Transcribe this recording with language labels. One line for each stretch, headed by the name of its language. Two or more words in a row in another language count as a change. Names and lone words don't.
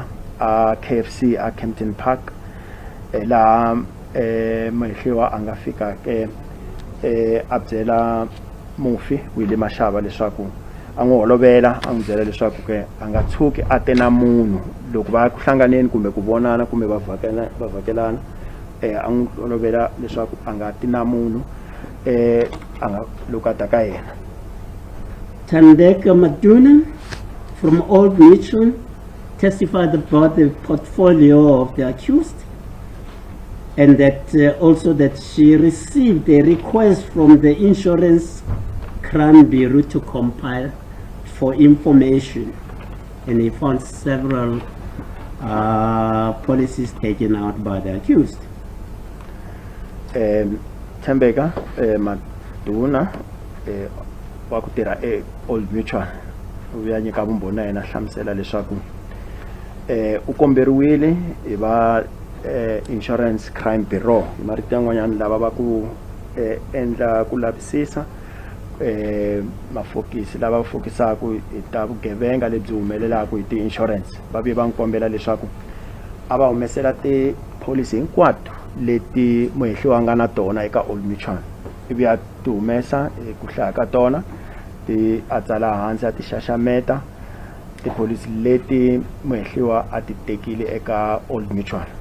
Tsonga: a KFC a Kempton Park laha muhehliwa a nga fika ke a byela mufi Willie Mashaba leswaku a n'wi holovela a n'wi byela leswaku ke a nga tshuki a te na munhu loko va ku hlanganeni kumbe ku vonana kumbe va vhakelana a n'wi holovela leswaku a nga ti na munhu a nga loko a ta ka yena.
English: Tandeka Maduna from Old Mitchell testified about the portfolio of the accused, and that also that she received a request from the Insurance Crime Bureau to compile for information, and he found several policies taken out by the accused.
Tsonga: Tembeka Maduna wa ku tirha Old Mutual u ya nyika vumbhoni na yena hlamusela leswaku u komberiwile hi va Insurance Crime Bureau hi marito yan'wanyana lava va ku endla ku lavisisa mafokisi lava fokisaku hi ta vugevenga lebyi humelelaku hi ti-insurance va ve va n'wi kombela leswaku a va humesela ti-policy hinkwato leti muhehliwa nga na tona eka Old Mutual ivi a ti humesa ku hlaya ka tona ti a tsala hansi a ti xaxameta ti-policy leti muhehliwa a ti tekile eka Old Mutual.